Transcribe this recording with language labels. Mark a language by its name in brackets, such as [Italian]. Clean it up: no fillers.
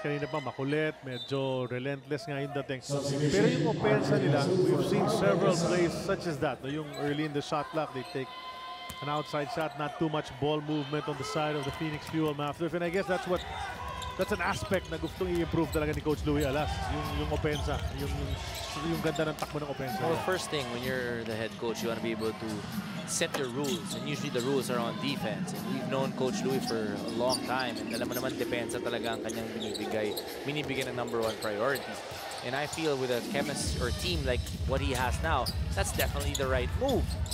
[Filipino] Kanina pa makulit, medyo relentless nga yung dating. Pero yung offense nila, [English] we've seen several plays such as that. Yung early in the shot clock, they take an outside shot, not too much ball movement on the side of the Phoenix Fuel Masters. And I guess that's an aspect [Filipino] na gustong i-improve talaga ni [English] Coach Louie Alas. [Filipino] Yung opensa, yung ganda ng takbo ng opensa. [English] Well, first thing, when you're the head coach, you want to be able to set your rules. And usually the rules are on defense. And we've known Coach Louie for a long time. [Filipino] And alam mo naman, depensa talaga ang kanyang binibigay ng #1 priority. [English] And I feel with a chemist or team like what he has now, that's definitely the right move.